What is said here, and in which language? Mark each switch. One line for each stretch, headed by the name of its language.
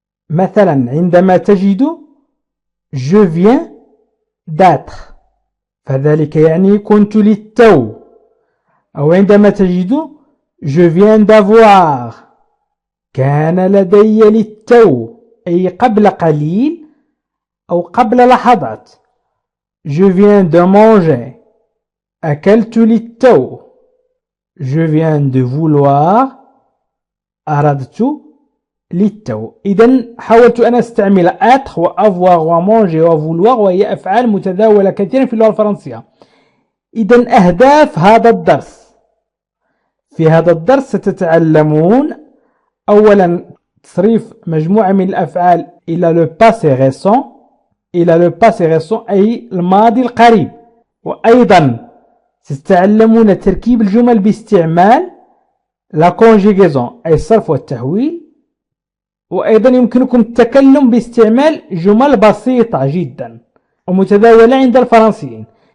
Arabic: مثلا عندما تجد
French: je viens d'être
Arabic: فذلك يعني كنت للتو، أو عندما تجد
French: je viens d'avoir
Arabic: كان لدي للتو أي قبل قليل أو قبل لحظات.
French: Je viens de manger
Arabic: أكلت للتو.
French: Je viens de vouloir
Arabic: أردت للتو. إذن حاولت أن أستعمل être و avoir و manger و vouloir، وهي أفعال متداولة كثيرا في اللغة الفرنسية. إذن أهداف هذا الدرس: في هذا الدرس ستتعلمون أولا تصريف مجموعة من الأفعال إلى
French: le passé récent،
Arabic: إلى le passé récent أي الماضي القريب، وأيضا ستتعلمون تركيب الجمل باستعمال
French: la conjugaison
Arabic: أي الصرف والتحويل، وأيضا يمكنكم التكلم باستعمال جمل بسيطة جدا ومتداولة عند الفرنسيين.